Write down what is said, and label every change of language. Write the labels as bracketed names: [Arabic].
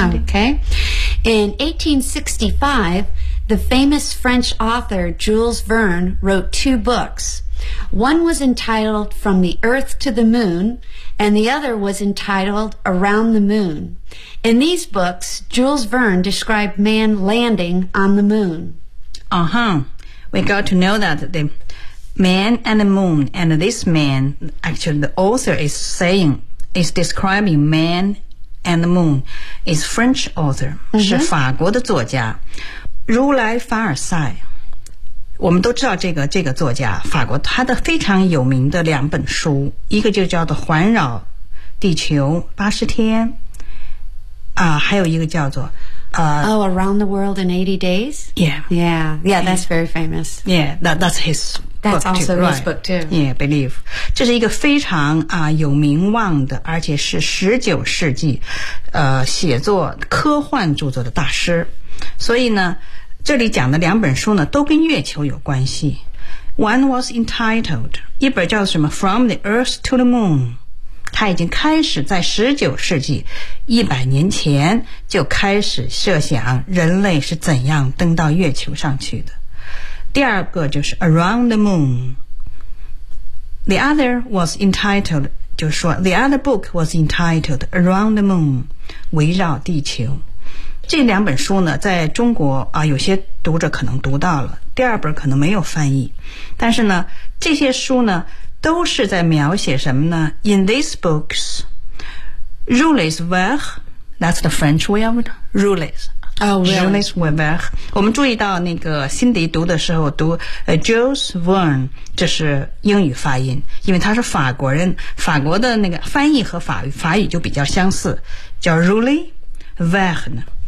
[English] OK In 1865 the famous French author Jules Verne wrote two books One was entitled From the Earth to the Moon and the other was entitled Around the Moon In these books, Jules Verne described man landing on the moon. Uh-huh. We got to know that the man and the moon, and this man, actually the author is saying, is describing man and the moon, is French author, mm-hmm. [Chinese] 是法国的作家。如来凡尔赛我们都知道这个作家，法国，他的非常有名的两本书，一个就叫做《环绕地球80天》，还有一个叫做 [English] Around the World in 80 Days. Yeah, yeah, yeah. That's very famous. Yeah, that's his. That's also too, his book too. Yeah, believe. [Chinese] 这是一个非常有名望的，而且是19世纪写作科幻著作的大师。所以呢，这里讲的两本书呢，都跟月球有关系。 [English] One was entitled [Chinese] 一本叫什么 [English] From the Earth to the Moon。 [Chinese] 他已经开始在19世纪100年前就开始设想人类是怎样登到月球上去的。第二个就是 Around the Moon. [English] The other was entitled, [Chinese] 就是说 [English] The other book was entitled Around the Moon, [Chinese] 围绕地球。这两本书呢在中国有些读者可能读到了，第二本可能没有翻译。但是呢这些书呢都是在描写什么呢？ [English] In these books, Jules Verne, that's the French way of it, Jules. Oh, really? [Chinese] Jules Verne. 我们注意到那个辛迪读的时候读 Jules Verne, 这是英语发音，因为他是法国人，法国的那个翻译和法语就比较相似，叫 Jules Verne。